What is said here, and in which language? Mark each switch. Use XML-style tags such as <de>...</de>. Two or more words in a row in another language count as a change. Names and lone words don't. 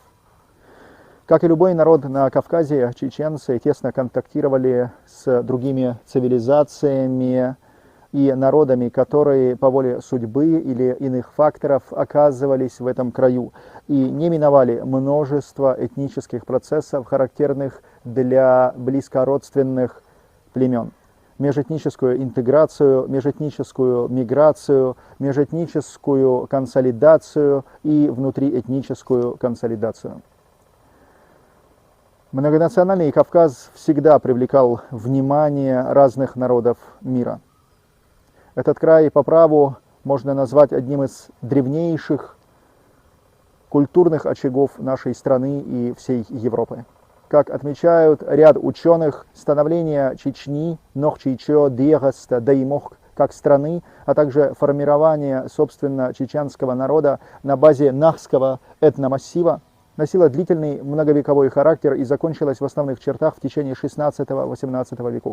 <ru>Как и любой народ на Кавказе, чеченцы тесно контактировали с другими цивилизациями и народами, которые по воле судьбы или иных факторов оказывались в этом краю и не миновали множество этнических процессов, характерных для близкородственных племен. Межэтническую интеграцию, межэтническую миграцию, межэтническую консолидацию и внутриэтническую консолидацию. Многонациональный Кавказ всегда привлекал внимание разных народов мира. Этот край по праву можно назвать одним из древнейших культурных очагов нашей страны и всей Европы. Как отмечают ряд ученых, становление Чечни, Нохчичо, Дегаста, Даймох как страны, а также формирование, собственно, чеченского народа на базе нахского этномассива носило длительный многовековой характер и закончилось в основных чертах в течение 16-18 веков.</ru>